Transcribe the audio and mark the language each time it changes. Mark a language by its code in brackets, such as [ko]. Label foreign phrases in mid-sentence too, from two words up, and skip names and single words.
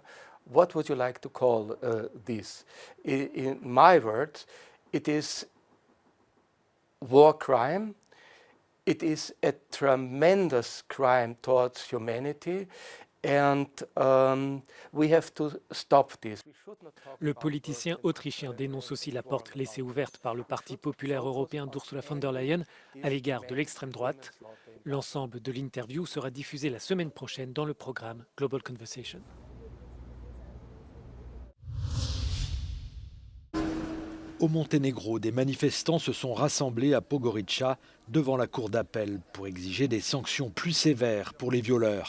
[en] What would you like to call this? In my words, it is war crime. It is a tremendous crime towards humanity. And we have to stop this. [fr] Le politicien autrichien dénonce aussi la porte laissée ouverte par le Parti populaire européen d'Ursula von der Leyen à l'égard de l'extrême droite. L'ensemble de l'interview sera diffusé la semaine prochaine dans le programme Global Conversation. Au Monténégro, des manifestants se sont rassemblés à Podgorica devant la cour d'appel pour exiger des sanctions plus sévères pour les violeurs.